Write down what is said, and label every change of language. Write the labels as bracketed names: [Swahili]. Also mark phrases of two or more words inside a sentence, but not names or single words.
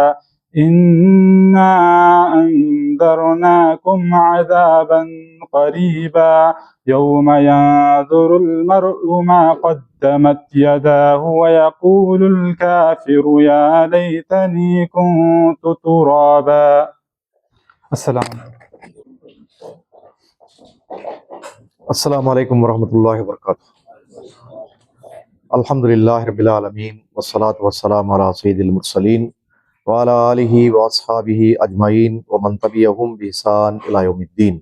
[Arabic] إنا أنذرناكم عذابا قريبا يوم ينظر المرء ما قدمت يداه ويقول الكافر يا ليتني كنت ترابا. السلام عليكم. السلام عليكم ورحمة الله وبركاته. الحمد لله رب العالمين والصلاة والسلام على سيد المرسلين وعلى آله وأصحابه أجمعين ومن تبعهم بإحسان إلى يوم الدين.